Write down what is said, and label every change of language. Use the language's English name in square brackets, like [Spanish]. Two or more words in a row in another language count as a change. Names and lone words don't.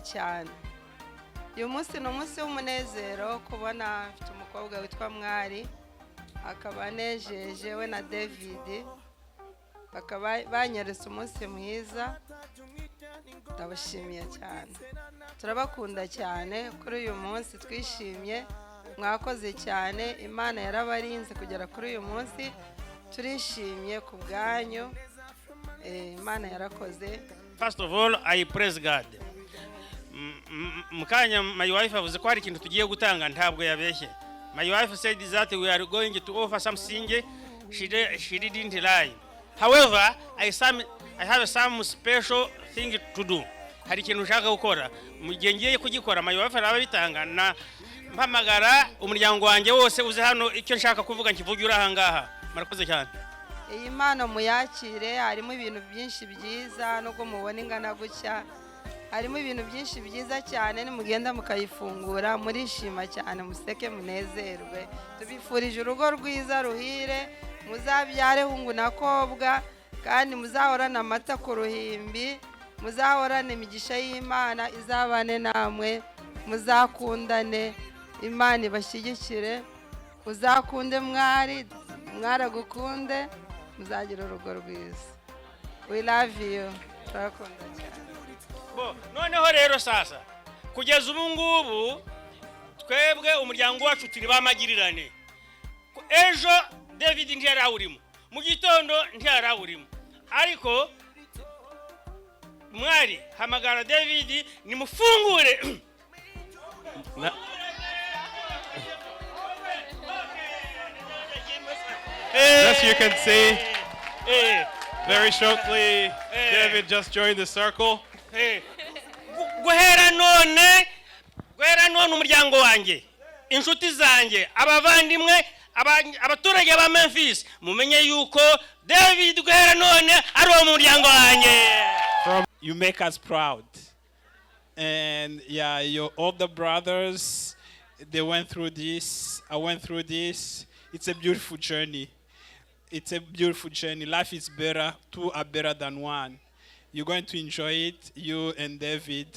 [Kinyarwanda] cyane uyu munsi ni umunsi w'umunezero kubona afite umukobwa witwa mwari akaba anejeje we na David bakaba banyeretse umunsi mwiza ndabashimiye cyane turabakunda cyane kuri uyu munsi twishimye mwakoze cyane imana yarabarinze kugera kuri uyu munsi turishimye ku bwanyu imana yarakoze. [English] First of all, I praise God. [Kinyarwanda] Mukanya [English] my wife [Kinyarwanda] avuze ko hari ikintu tugiye gutanga ntabwo yabeshye. [English] My wife said that we are going to offer something. She didn't lie. However, I have some special thing to do. [Kinyarwanda] Hari ikintu ushaka gukora. Mu gihe ngiye kugikora [English] my wife [Kinyarwanda] arabitanga na mpamagara umuryango wanjye wose uze hano icyo nshaka kuvuga nkivugira aha ngaha. Murakoze cyane. Iyi mpano muyakire harimo ibintu byinshi byiza nubwo mubona ingana gutya harimo ibintu byinshi byiza cyane nimugenda mukayifungura murishima cyane museke munezerwe tubifurije urugo rwiza ruhire muzabyare hungu na kobwa kandi muzahorana amata ku ruhimbi muzahorana imigisha y'Imana izabane namwe muzakundane Imana ibashyigikire uzakunde mwari mwaragukunde muzagira urugo rwiza. [English] We love you. [Kinyarwanda] Turakunda cyane. Noneho rero sasa kugeza ubu ngubu twebwe umuryango wacu turi bamagirirane. Ejo David ntiyarawurimo mu gitondo ntiyarawurimo ariko mwari hamagara David nimufungure. [English] As you can see, very shortly, David just joined the circle. [Kinyarwanda] Guhera none umuryango wanjye inshuti zanjye abavandimwe abaturage ba Memphis mumenye yuko David guhera none ari uwo muryango wanjye. [English] You make us proud. And yeah, your older brothers, they went through this. I went through this. It's a beautiful journey. It's a beautiful journey. Life is better. Two are better than one. You're going to enjoy it, you and David.